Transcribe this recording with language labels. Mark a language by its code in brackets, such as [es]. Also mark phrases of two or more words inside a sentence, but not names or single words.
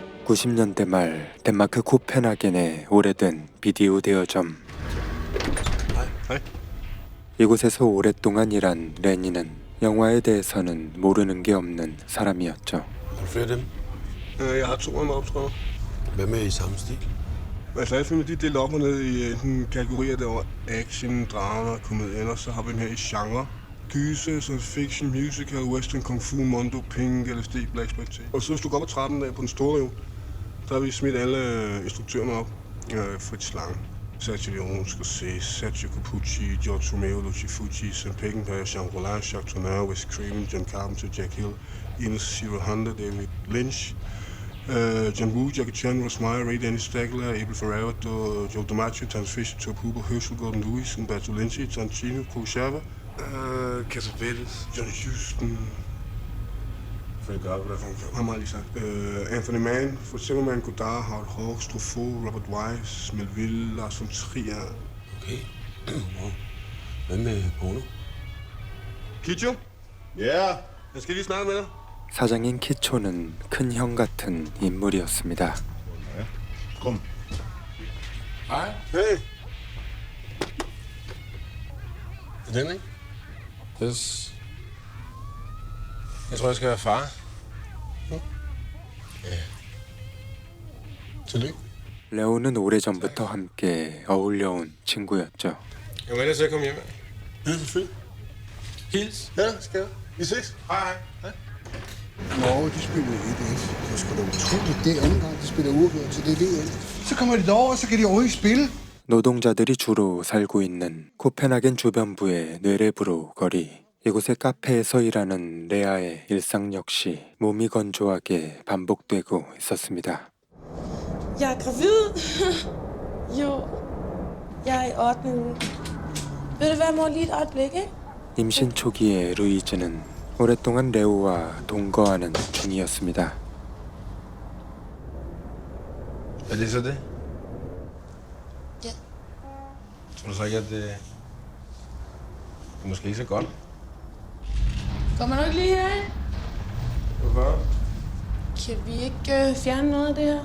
[ko] 90년대 말 덴마크 코펜하겐의 오래된 비디오 대여점. 이곳에서 오랫동안 일한 레니는 영화에 대해서는 모르는 게 없는 사람이었죠. [da] Har du flere af dem? Jeg har 2 af dem optræder. Hvad med i samme stil? Altså alle filmene, de er delt op og ned i enten kategorier, der var action, drama, komedie, og så har vi dem her i genre. Gyser, [en] science fiction, musical, western, kung fu, mondo, pink, LSD, black exploitation. [da] Og så hvis du går op ad trappen der på den store reol, der har vi smidt alle instruktørerne op. Fritz Lang, Sergio Leone, Scorsese, Sergio Capucci, George Romero, Lucio Fulci, Sam Peckinpah, Jean Rollin, Jacques Tourneur, Wes Craven, John Carpenter, Jack Hill, Ines Zero Honda, David Lynch, John Woo, Jackie Chan, Ross Meyer, Ray Dennis Stegler, Abel Ferrara, Joe DiMaggio, Terence Fisher, Tobe Hooper, Herschel Gordon Lewis, Umberto Lenzi, Tarantino, Kurosawa, Cassavetes, John Huston, Anthony Mann, for Zimmerman, Godard, Howard Hawks, Truffaut, Robert Wise, Melville, Lars von Trier. Okay. Hvad med porno? Kicho? Ja? Jeg skal lige snakke med dig. [ko] 사장인 키초는 큰 형 같은 인물이었습니다. [da] Kom. Hej. Hey. Er den, ikke? Yes. Jeg tror, jeg skal være far. Ja. Tillykke. [ko] 레오는 오래전부터 함께 어울려온 친구였죠. [da] Jeg må ellers ikke komme hjem. Ja, selvfølgelig. Hils. Ja, skal jeg. Vi ses. Hej. Norge, de spiller 1-1. Det er sgu da utroligt. Det er anden gang, de spiller uafgjort, så det er VM. Så kommer de derover, så kan de overhovedet ikke spille. [ko] 노동자들이 주로 살고 있는 코펜하겐 주변부의 뇌레브로 거리. 이곳의 카페에서 일하는 레아의 일상 역시 몸이 건조하게 반복되고 있었습니다. [da] Jeg er gravid. Jo, jeg er i 8. uge. Ved du hvad, mor, lige et øjeblik, ikke? [ko] 임신 초기의 루이즈는 오랫동안 레오와 동거하는 중이었습니다. [da] Er det så det? Ja. Tror du så ikke, at det er måske ikke så godt? Kommer du ikke lige herind? Hvorfor? Kan vi ikke fjerne noget af det her?